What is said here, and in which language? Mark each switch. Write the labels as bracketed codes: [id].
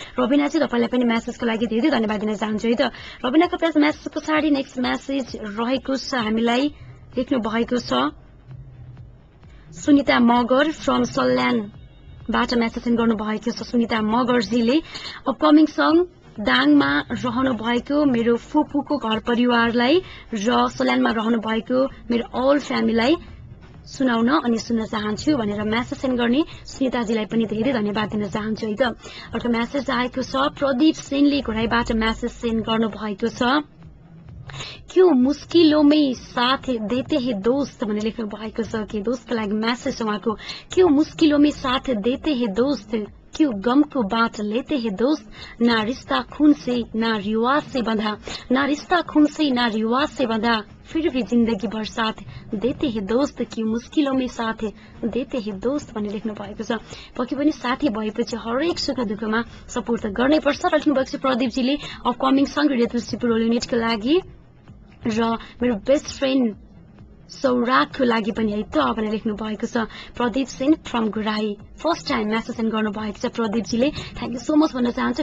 [ne] रबिना चाहिँ तपाईलाई पनि मेसेजको लागि धेरै धन्यवाद दिन चाहन्छु है त। रबिनाको मेसेज पछाडि नेक्स्ट मेसेज रहेको छ हामीलाई लेख्नु भएको छ Sunita Magar from सल्यानबाट message send गर्नुभएको छ सुनिता मगरजीले अपकमिङ सङ दाङमा रहनु भएको मेरो फुपूको घर परिवारलाई र सल्यानमा रहनु भएको मेरो अल फ्यामिलीलाई सुनाउन अनि सुन्न चाहन्छु भनेर मेसेज सेन्ड गर्ने सुनिताजीलाई पनि धेरै धन्यवाद दिन चाहन्छु है त। अर्को मेसेज आएको छ प्रदीप सेनले घोराईबाट मेसेज सेन्ड गर्नु भएको छ [hi] क्यों मुस्किलों में साथ देते हैं दोस्त [ne] भनेर लेख्नु भएको छ कि दोस्तको लागि मेसेज उहाँको [hi] क्यों मुस्किलों में साथ देते हैं दोस्त क्यों गम को बांट लेते हैं दोस्त ना रिश्ता खून से ना रिवाज से बंधा ना रिश्ता खून से ना रिवाज से बंधा फिर भी जिंदगी भर साथ देते हैं दोस्त क्यों मुस्किलों में साथ देते हैं दोस्त [ne] भनेर लेख्नु भएको छ। पक्कै पनि साथी भएपछि हरेक सुख दुःखमा सपोर्ट त गर्नै पर्छ। लेख्नु भएको छ प्रदीपजीले अपकमिङ सङ रेडियो तुलसीपुर युनिटको लागि र मेरो बेस्ट फ्रेन्ड सौरागको लागि पनि है त भनेर लेख्नु भएको छ प्रदीप सिंह फ्रम घुराई। फर्स्ट टाइम मेसेज सेन्ड गर्नु भएको छ प्रदीपजीले [en] thank you so much [ne] भन्न चाहन्छु।